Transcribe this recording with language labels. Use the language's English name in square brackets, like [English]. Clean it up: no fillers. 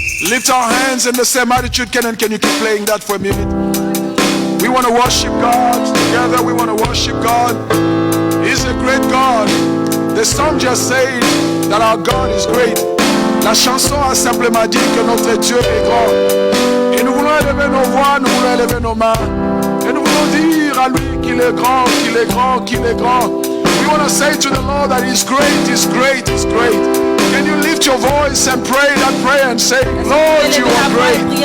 [English] lift our hands in the same attitude. Can you keep playing that for a minute? We want to worship God together. We want to worship God. He's a great God. The song just said that our God is great. [French] La chanson a simplement dit que notre Dieu est grand. Et nous voulons élever nos voix, nous voulons élever nos mains. Et nous voulons dire à lui qu'il est grand, qu'il est grand, qu'il est grand. [English] We want to say to the Lord that He's great, He's great, He's great. Can you lift your voice and pray that prayer and say, Lord, you are great.